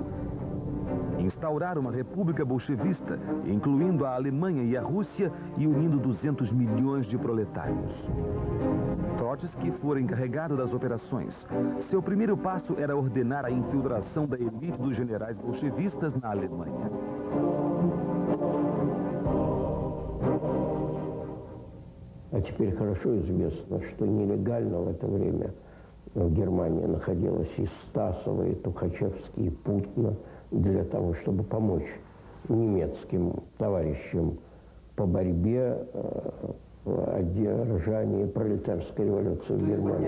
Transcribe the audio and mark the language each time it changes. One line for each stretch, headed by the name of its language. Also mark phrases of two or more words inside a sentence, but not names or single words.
Portuguese: Instaurar uma república bolchevista, incluindo a Alemanha e a Rússia e unindo 200 milhões de proletários. Trotsky foi encarregado das operações. Seu primeiro passo era ordenar a infiltração da elite dos generais bolchevistas na Alemanha.
Russian: А теперь хорошо известно, что нелегально в это время в Германии находилось и Стасова, и Тухачевский, и Путина для того, чтобы помочь немецким товарищам по борьбе в одержании пролетарской революции в Германии.